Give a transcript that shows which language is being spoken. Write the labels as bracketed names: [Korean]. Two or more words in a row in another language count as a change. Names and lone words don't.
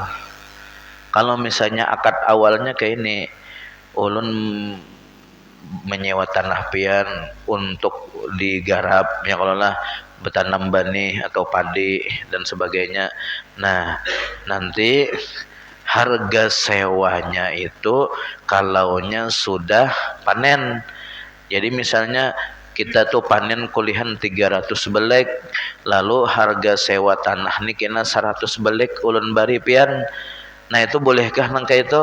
[Banjar] Kalau misalnya akad awalnya kayak ini, ulun menyewa tanah pian untuk digarap ya kalau lah bertanam benih atau padi dan sebagainya. Nah, nanti harga sewanya itu kalaunya sudah panen. Jadi misalnya kita tuh panen kulihan 300 belek, lalu harga sewa tanah nih kena 100 belek ulun bari pian. Nah, itu bolehkah nangka itu?